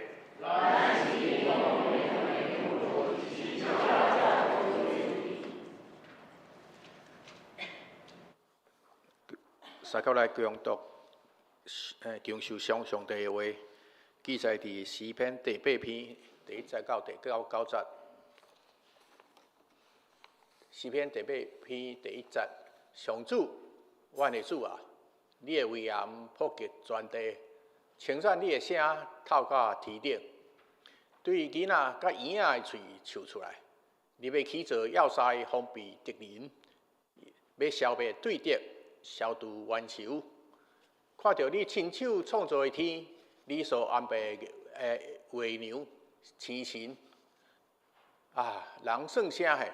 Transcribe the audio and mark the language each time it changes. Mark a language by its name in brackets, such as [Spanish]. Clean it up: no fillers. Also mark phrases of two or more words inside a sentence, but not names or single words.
[Min Nan Chinese] 三角来强读，经受上帝的话，记载伫诗篇第8篇第1节到第9节。诗篇第8篇第1节，上主，阮的主啊，你的威严普及全地，称赞你的声透到天顶，对囡仔甲婴仔的喙唱出来。你要起造要塞，封闭敌人，要消灭对敌，消除冤仇。看到你亲手创造的天，你所安排的月亮、星辰，人算啥个？